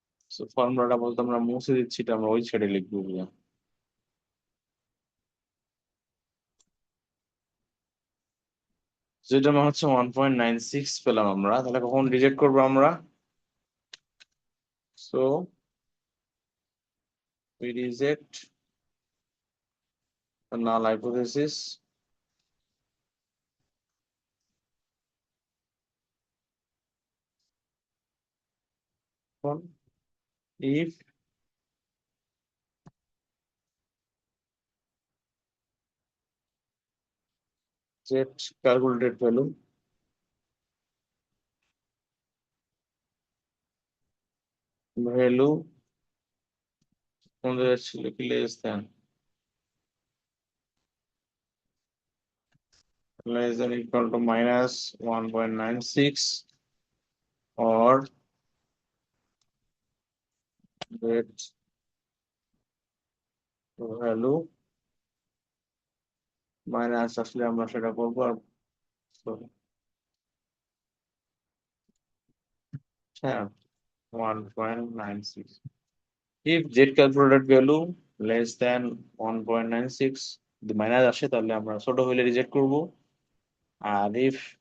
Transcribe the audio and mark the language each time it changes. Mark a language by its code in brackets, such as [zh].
[bn] So ফর্মুলাটা বলতে আমরা মুছে দিচ্ছি, এটা আমরা ওই ছেড়ে লিখবো। যেটা মান হচ্ছে 1.96 পেলাম আমরা, তাহলে কখন রিজেক্ট করবো আমরা? [en] so we reject the null hypothesis if z calculated value [bn] আমাদের ছিল কি [en] less than equal to minus 1.96 or z value [bn] minus আসলে আমরা সেটা করবো। আর sorry, হ্যাঁ 1.96 [en] if z calculated value less than 1.96 [bn] যদি মাইনাস আসে তাহলে আমরা ছোট হইলে রিজেক্ট করব। আর if